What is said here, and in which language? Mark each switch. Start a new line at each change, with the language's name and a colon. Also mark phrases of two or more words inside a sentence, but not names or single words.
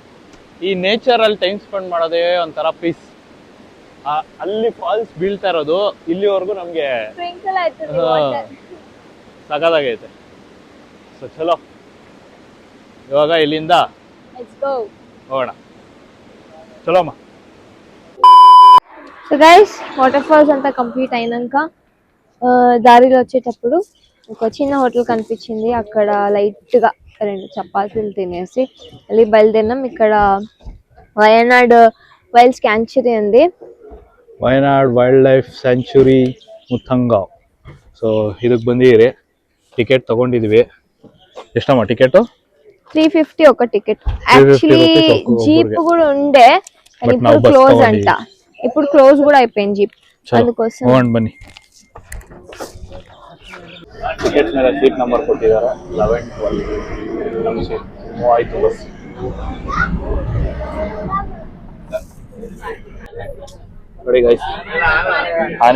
Kannada: ಈ ನೇಚರ್ ಅಲ್ಲಿ
English: time spend
Kannada: ಮಾಡೋದೇ ಒಂಥರ ಪೀಸ್. ಅಲ್ಲಿ ಫಾಲ್ಸ್ ಬೀಳ್ತಾ ಇರೋದು ಇಲ್ಲಿವರೆಗೂ ನಮ್ಗೆ ಸಖತ್ತಾಗೈತೆ. ಸೊ ಚಲೋ, ಇವಾಗ ಇಲ್ಲಿಂದ ಹೋಗೋಣ. ಚಲೋ ಅಮ್ಮ.
English: so guys water falls
Telugu: అంతా కంప్లీట్ అయినాక దారిలో వచ్చేటప్పుడు ఒక చిన్న హోటల్ కనిపించింది. అక్కడ లైట్ గా 2 చపాతీలు తినేసి మళ్ళీ బయలుదేరినాం. ఇక్కడ వయనాడ్ వైల్డ్ స్యాంచురీ ఉంది. ವಯನಾಡ್ ವೈಲ್ಡ್ ಲೈಫ್ ಸ್ಯಾಂಚುರಿ ಮುಥಂಗಾವ್. ಸೊ ಇದಕ್ಕೆ ಬಂದಿದ್ದೀರಿ, ಟಿಕೆಟ್ ತಗೊಂಡಿದ್ವಿ. ಎಷ್ಟಮ್ಮ ಟಿಕೆಟ್? 350 ఒక టికెట్.
English: actually jeep
Telugu: కూడా ఉండే, ఇప్పుడు క్లోజ్ అంట. ఇప్పుడు క్లోజ్ కూడా అయిపోయింది జీప్, అందుకోసం
Kannada: ಹೋಗೋಣ ಬನ್ನಿ. ಟಿಕೆಟ್ ಮೇಲೆ
English: seat number
Kannada: ಕೊಟ್ಟಿದ್ದಾರೆ 11, 12 ನಮ್ಮ
English: seat move
Kannada: ಆಯ್ತು ಬಸ್. ನೋಡಿ ಗೈಸ್, ಆನೆ